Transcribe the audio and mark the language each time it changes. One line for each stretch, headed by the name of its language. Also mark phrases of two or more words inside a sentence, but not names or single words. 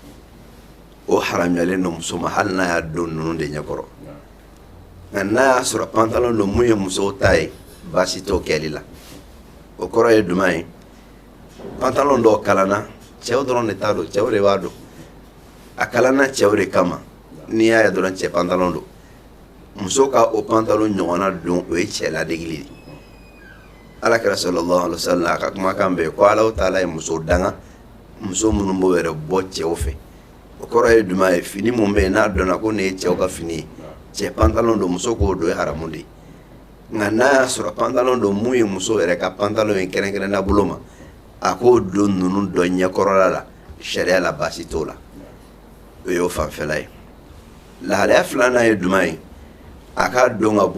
Bambara: o haramuyalen don muso ma hali n'a y'a don ninnu de ɲɛkɔrɔ nka n'a y'a sɔrɔ pantalon don mun ye musow ta ye baasi t'o kɛli la o kɔrɔ ye jumɛn ye pantalon dɔw kalanna cɛw dɔrɔn de t'a don cɛw de b'a don a kalanna cɛw de kama n'i y'a ye dɔrɔn cɛ pantalon don muso ka o pantalon ɲɔgɔnna don o ye cɛ ladegeli de alakira
Arabic: صلى الله عليه وسلم
Bambara: a ka kumakan bɛ ko Alahu taala ye muso danga muso minnu b'o yɛrɛ bɔ cɛw fɛ o kɔrɔ ye jumɛn ye fini mun bɛ yen n'a dɔnna ko nin ye cɛw ka fini ye cɛ pantalon don muso k'o don ye haramu de ye nka n'a y'a sɔrɔ pantalon don mun ye muso yɛrɛ ka pantalon ye kɛrɛnkɛrɛnna bolo ma a k'o don ninnu dɔ ɲɛkɔrɔla la sariya la baasi t'o la o y'o fanfɛla ye lahalaya filanan ye jumɛn ye a k'a don ka